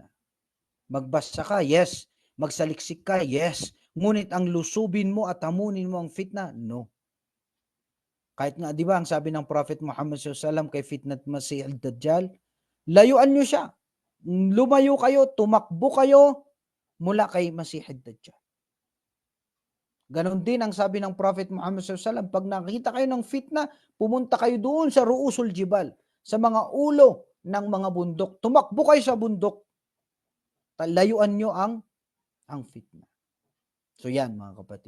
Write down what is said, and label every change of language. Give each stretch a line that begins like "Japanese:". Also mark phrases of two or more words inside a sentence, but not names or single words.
Filipino: Magbasa ka, yes. Magsaliksik ka, yes. Ngunit ang lusubin mo at hamunin mo ang fitna, no. Kahit nga, di ba, ang sabi ng Prophet Muhammad SAW kay Fitnat Masih al-Dajjal, layuan nyo siya. Lumayo kayo, tumakbo kayo mula kay Masih al-Dajjal. Ganon din ang sabi ng Prophet Muhammad SAW, pag nakita kayo ng fitna, pumunta kayo doon sa
Arabic: رؤوس الجبال,
Filipino: sa mga ulo ng mga bundok. Tumakbo kayo sa bundok. Layuan nyo ang fitna. So yan mga kapatid.